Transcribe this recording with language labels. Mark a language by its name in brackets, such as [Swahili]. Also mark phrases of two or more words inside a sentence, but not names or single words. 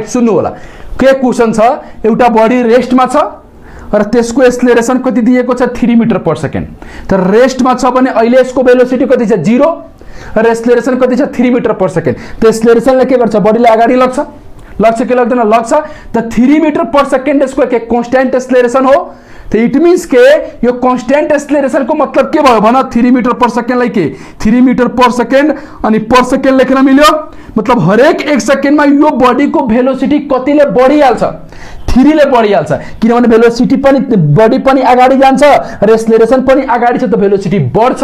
[Nepali] सुन्नु होला, के क्वेशन छ, एउटा [English] body rest [Nepali] छ र त्यसको एक्सेलरेसन कति दिएको छ, 3 [English] metre per second. [Nepali] तर रेस्टमा छ भने अहिले यसको भेलोसिटी कति छ, 0, र एक्सेलरेसन कति छ, 3 [English] metre per second. [Nepali] त एक्सेलरेसनले के गर्छ, बडीलाई अगाडि लग्छ, लाग्छ कि लाग्दैन? लाग्छ। त 3 [English] metre per second square [Nepali] के [English] constant acceleration [Nepali] हो। [English] so it means [Nepali] के यो [English] constant acceleration [Nepali] को मतलब के भयो भन? 3 [English] metre per second [Nepali] लाई के 3 [English] metre per second [Nepali] अनि [English] per second [Nepali] लेख्न मिल्यो। मतलब हरेक 1 सेकेन्डमा यो बॉडी को भेलोसिटी कतिले बढिहाल्छ? 3 ले बढिहाल्छ, किनभने भेलोसिटी पनि बॉडी पनि अगाडि जान्छ र एक्सेलरेशन पनि अगाडि छ, त भेलोसिटी बढ्छ।